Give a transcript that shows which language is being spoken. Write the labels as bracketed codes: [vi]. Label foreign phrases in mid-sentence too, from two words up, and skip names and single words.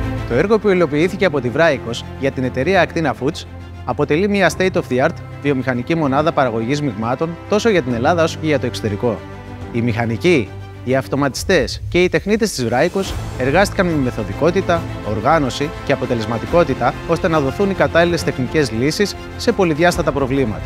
[el] Το έργο που υλοποιήθηκε από τη Βράικος για την εταιρεία Actina Foods αποτελεί μια [en] state-of-the-art [el] βιομηχανική μονάδα παραγωγής μειγμάτων τόσο για την Ελλάδα όσο και για το εξωτερικό. Οι μηχανικοί, οι αυτοματιστές και οι τεχνίτες της Βράικος εργάστηκαν με μεθοδικότητα, οργάνωση και αποτελεσματικότητα ώστε να δοθούν οι κατάλληλες τεχνικές λύσεις σε πολυδιάστατα προβλήματα.